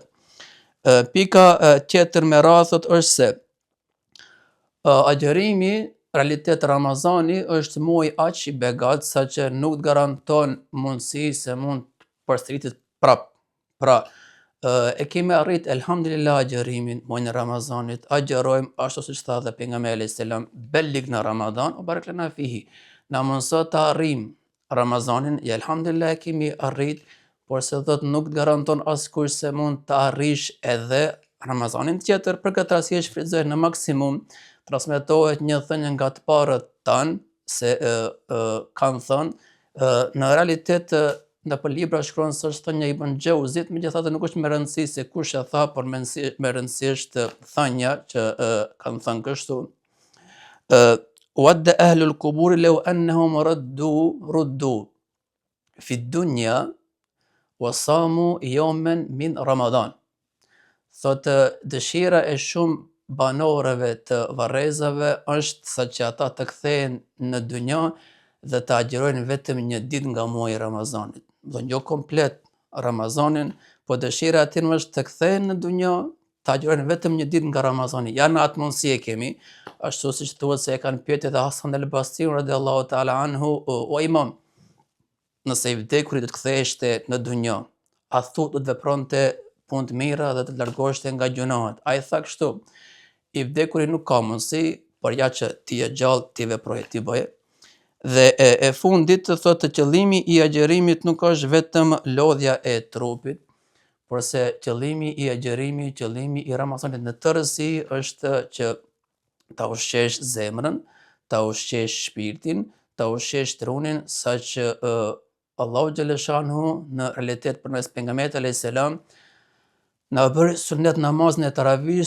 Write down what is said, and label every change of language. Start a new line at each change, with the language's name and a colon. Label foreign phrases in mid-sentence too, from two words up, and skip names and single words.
Albanian: Pika tjetër me radhët është se agjerimi, realitet Ramazani është muaj aq i begat sa që nuk garanton mundësi se mund të përsëritet prap. Pra e kemi arrit elhamdulillah agjerimin muajin e Ramazanit, agjerojmë ashtu siç tha dhe pejgamberi
Arabic: عليه السلام, بلغنا رمضان وبارك لنا فيه.
Albanian: Na mundso të arrim Ramazanin, ja elhamdulillah e kemi arrit, por se thot nuk garanton askush se mund të arrish edhe Ramazanin tjetër. Për këtë arsye shfrytëzoj në maksimum, transmetohet një thënie nga të parët tanë se kanë thënë në realitet në për libra shkruan se është thënia Ibn Xhauzit, megjithatë nuk është me rëndësi se kush e tha, por me rëndësi është thënia që kanë thënë kështu.
Arabic: ود أهل القبور لو أنهم ردوا في دنيا وصاموا يوما من رمضان.
Albanian: Thotë dëshira e shumë banorëve të varrezave është sa që ata të kthehen në dynja dhe të agjerojnë vetëm një ditë nga muaji i Ramazanit. Do jo komplet Ramazanin, po dëshira e tyre është të kthehen në dynja, të agjerojnë vetëm një ditë nga Ramazani. Ja në atë mundësi e kemi, ashtu siç thuhet se e kanë pyetur edhe Hasan al-Basri
Arabic: رضي الله تعالى عنه,
Albanian: o imam, nëse i vdekurit do të ktheheshte në dunjë, a thu do të vepronte punë të mira dhe të largoheshte nga gjunahet? Ai tha kështu: i vdekuri nuk ka mundësi, por ja që ti je gjallë, ti veproje, ti bëje. Dhe e fundit të thotë qëllimi i agjerimit nuk është vetëm lodhja e trupit, por se qëllimi i agjerimit, qëllimi i Ramazanit në tërësi është që ta ushqesh zemrën, ta ushqesh shpirtin, ta ushqesh trunin, saqë Allahu xhaleshanhu në realitet përmes pejgamberit
Arabic: عليه السلام
Albanian: na bërë sunet namazin e taravis.